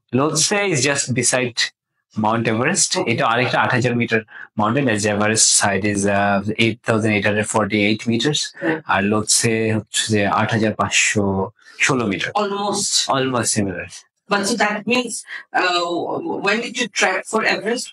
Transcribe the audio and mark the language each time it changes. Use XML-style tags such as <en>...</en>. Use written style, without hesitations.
<en>Lhotse is just beside Mount Everest.</en> <bn>এটা আরেকটা 8,000 metre mountain,</bn> <en>as Everest side is 8,848 meters,</en> <bn>আর লোৎসে হচ্ছে যে 8,516 metre,</bn> <en>almost similar. But so that means when did you track for Everest?</en>